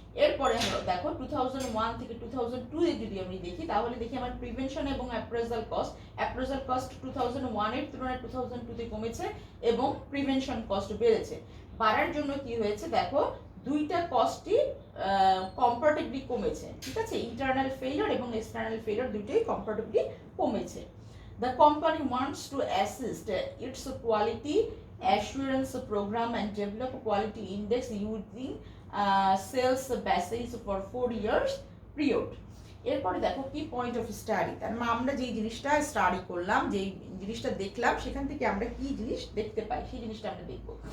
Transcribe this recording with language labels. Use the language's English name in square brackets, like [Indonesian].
[Bangla] এরপরে দেখো 2001 থেকে 2002-এ যদি আমি দেখি, তাহলে দেখি আমার প্রিভেনশন এবং অ্যাপ্রেজাল কস্ট 2001-এর তুলনায় 2002-তে কমেছে এবং প্রিভেনশন কস্ট বেড়েছে। বাড়ার জন্য কি হয়েছে দেখো, দুইটা কস্টই কম্পারেটিভলি কমেছে, ঠিক আছে? ইন্টারনাল ফেলিওর এবং এক্সটার্নাল ফেলিওর দুটোই কম্পারেটিভলি কমেছে। [English] The company wants to assist its quality assurance program and develop a quality index using sales basis for 4 years period. [Bangla] এরপরে দেখো কি পয়েন্ট অফ স্টাডি, তার মানে আমরা যে জিনিসটা স্টাডি করলাম, যে জিনিসটা দেখলাম, সেখান থেকে আমরা কি জিনিস দেখতে পাই সেই জিনিসটা আমরা দেখব।